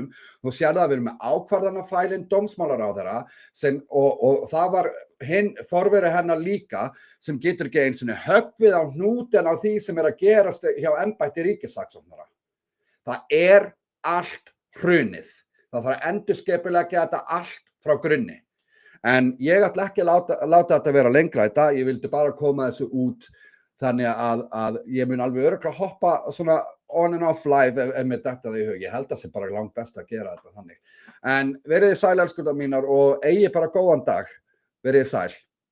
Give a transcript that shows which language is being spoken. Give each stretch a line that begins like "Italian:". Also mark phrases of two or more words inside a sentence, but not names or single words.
Icelandic: Þú sér það að við erum með ákvarðanafælinn dómsmálaráðherra og það var hinn forveri hennar líka sem getur ekki einu sinni höggvið á hnútinn á því sem er að gerast hjá embætti ríkissaksóknara. Það er allt hrunið. Það þarf að endurskipuleggja þetta allt frá grunni. En ég ætla ekki að láta þetta vera lengra í dag, ég vildi bara koma þessu út þannig að ég mun alveg örugglega hoppa svona
English: on and off live
Icelandic: ef mér dettur það í hug. Ég held að það sé bara langt best að gera þetta þannig. En verið þið sæl elskurnar mínar og eigi bara góðan dag, verið þið sæl.